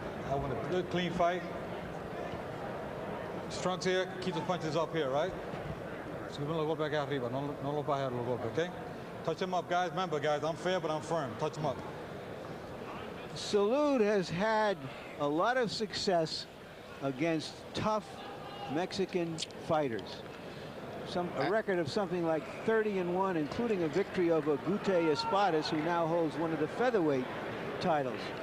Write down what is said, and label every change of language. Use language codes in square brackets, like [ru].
[en] I want a good, clean fight. Trunks here, keep the punches up here, right? [es] Suben los golpes acá arriba, no los bajes los golpes, okay? [en] Touch them up, guys. Remember, guys, I'm fair, but I'm firm. Touch them up. Salud has had a lot of success against tough Mexican fighters. A record of something like 30-1, including a victory over Gute Espadas, who now holds one of the featherweight titles.